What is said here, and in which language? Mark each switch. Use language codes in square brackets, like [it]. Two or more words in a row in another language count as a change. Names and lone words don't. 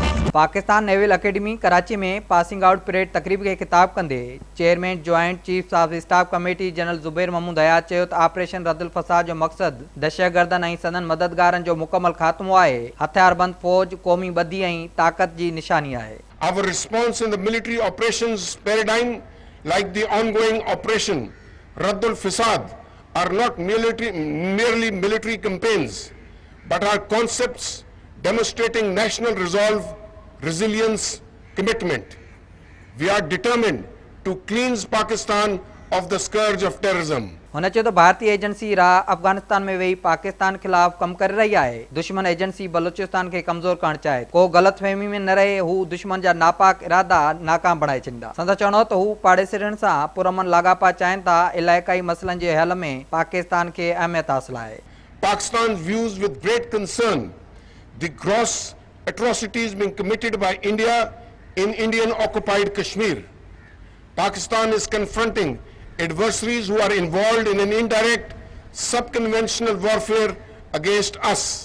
[sd] पाकिस्तान नेवल अकेडमी कराची में [en] passing out parade [sd] तकरीब के खिताब कंदे [en] chairman joint chief of staff committee [sd] जनरल ज़ुबैर महमूद हयात चयो त ऑपरेशन रद्दुल फसाद जो मकसद दहशतगर्दन ऐं सदन मददगारन जो मुकम्मल खात्मो आहे। हथियारबंद फौज कौमी बदी ऐं ताकत जी निशानी आहे। [en] Our response in the military operations paradigm, like the ongoing operation Raddul Fasad, are not merely military campaigns, but are concepts demonstrating national resolve, resilience, commitment. We are determined to cleanse Pakistan of the scourge of terrorism. [sd] हुन चयो त भारतीय एजेंसी राह अफगानिस्तान में वेही पाकिस्तान खिलाफ कम करे रही आहे। दुश्मन एजेंसी बलूचिस्तान के कमज़ोर करण चाहे। को ग़लतफ़हमी में न रहे, हू दुश्मन जा नापाक इरादा नाकाम बणाए छॾींदा। संदसि चवणो त हू पाड़ेसिरनि सां पुरअमन लाॻापा चाहिनि था। इलाइक़ाई मसइलनि जे हल में पाकिस्तान खे अहमियत हासिल आहे। [en] Pakistan views with great concern the gross atrocities being committed by India in Indian occupied Kashmir. Pakistan is confronting adversaries who are involved in an indirect sub-conventional warfare against us.